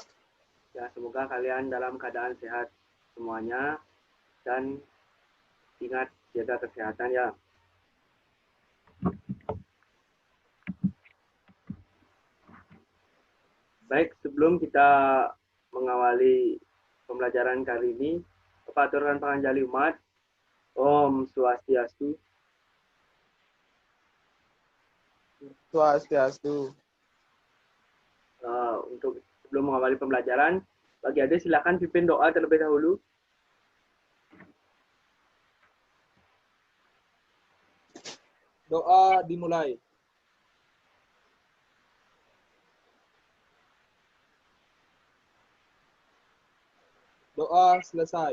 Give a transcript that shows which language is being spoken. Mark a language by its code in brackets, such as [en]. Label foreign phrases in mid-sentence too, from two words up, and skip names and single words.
[id] Ya, semoga kalian dalam keadaan sehat semuanya dan ingat jaga kesehatan ya. Baik, sebelum kita mengawali pembelajaran kali ini, Bapak aturkan panganjali umat. Om Swastiastu. Swastiastu. Untuk sebelum mengawali pembelajaran, bagi adik silakan pimpin doa terlebih dahulu. Doa dimulai. Doa selesai.